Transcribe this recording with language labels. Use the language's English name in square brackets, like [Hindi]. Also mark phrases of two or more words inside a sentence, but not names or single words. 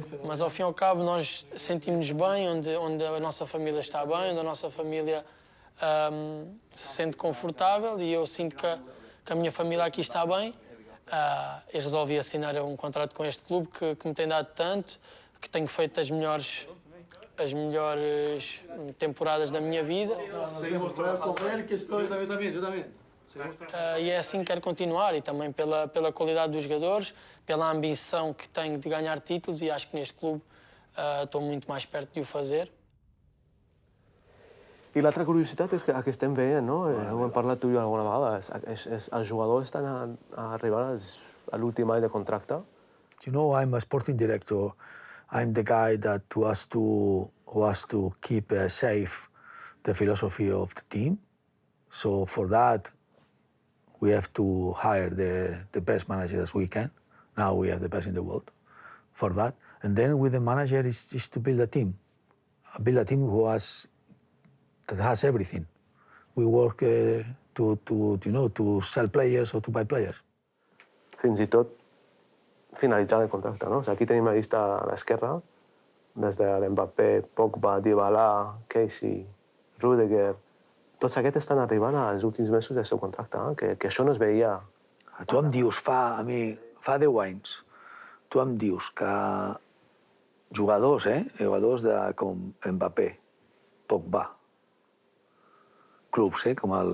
[Portuguese] Mas ao fim e ao cabo nós sentimos-nos bem, onde a nossa família está bem, onde a nossa família se sente confortável e eu sinto que a minha família aqui está bem e resolvi assinar um contrato com este clube que me tem dado tanto, que tenho feito as melhores temporadas da minha vida. E é assim que quero continuar e também pela qualidade dos jogadores, pela ambição que tenho de ganhar títulos e acho que neste clube estou muito mais perto de o fazer. [Catalan] I l'altra curiositat és que estem veient, no? Ho hem parlat tu i jo alguna vegada, els jugadors estan a arribar a l'últim any de contracte. [English] You know, I'm a sporting director. I'm the guy that who has to keep safe the philosophy of the team. So for that, We have to hire the best managers we can. Now we have the best in the world for that. And then with the manager is to build a team that has everything. We work to sell players or to buy players. [Catalan] Fins i tot finalitzant el contracte, no? O sigui, aquí tenim la llista a l'esquerra, des de l'Mbappé, Pogba, Dybala, Casey, Rudiger. Tots aquests estan arribant als últims mesos del seu contracte, que això no es veia. Tu em dius, fa 10 anys, tu em dius que jugadors com Mbappé, Pogba, clubs com el...